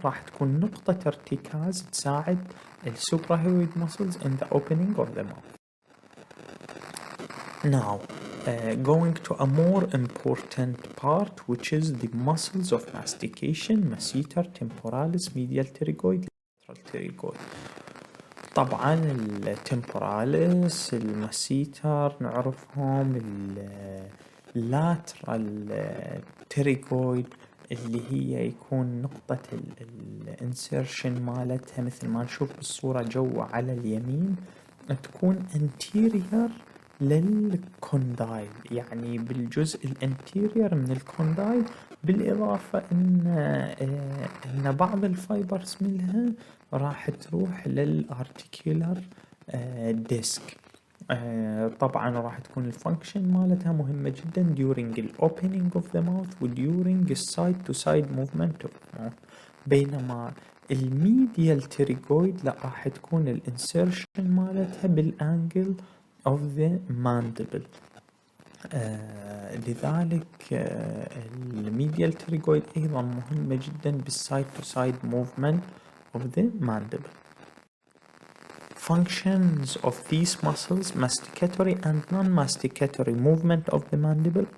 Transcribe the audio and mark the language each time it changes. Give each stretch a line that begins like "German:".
Arabic: راح تكون نقطة ارتكاز تساعد السوبراهيويد
English: muscles in the opening of the mouth. Now going to a more important part which is the muscles of mastication, masseter, temporalis, medial pterygoid, lateral pterygoid.
Arabic: طبعا التمبوراليس الماسيتر نعرفهم, اللاترال pterygoid اللي هي يكون نقطة الانسيرشن مالتها مثل ما نشوف بالصورة جوا على اليمين تكون anterior للكوندايل, يعني بالجزء الانتيريور من الكوندايل, بالإضافة إن بعض الفايبرز منها راح تروح للارتيكولار ديسك. طبعا راح تكون الفانكشن مالتها مهمة جدا
English: during the opening of the mouth
Arabic: و
English: during the side to side movement of the mouth.
Arabic: بينما الميديال تيريجويد لا, راح تكون الانسيرشن مالتها بالانجل of the mandible. لذلك الميديال تيريجويد أيضا مهمة جدا بالسايد
English: to side movement of the mandible. Functions of these muscles, masticatory and non-masticatory movement of the mandible.